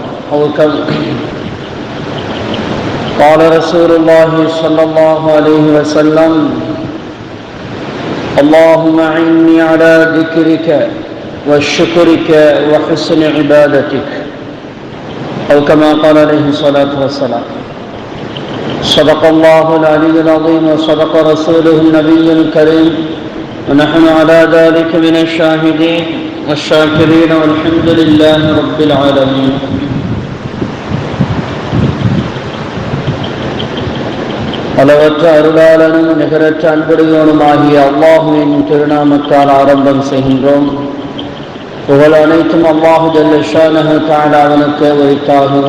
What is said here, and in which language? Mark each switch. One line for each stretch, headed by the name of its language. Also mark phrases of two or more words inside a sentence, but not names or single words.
Arabic: قال رسول الله صلى الله عليه وسلم: اللهم أعني على ذكرك وشكرك وحسن عبادتك، أو كما قال عليه الصلاة والسلام. صدق الله العلي العظيم وصدق رسوله النبي الكريم، ونحن على ذلك من الشاهدين والشاكرين والحمد لله رب العالمين.
Tamil: அளவற்ற அருளாளனும் நிகரற்ற அன்புடையோனுமாகிய அல்லாஹுவின் திருநாமத்தால் ஆரம்பம் செய்கின்றோம். புகழ் அனைத்தும்
Arabic: الله جل شأنه تعالى
Tamil: அவனுக்கு உரித்தாகுக.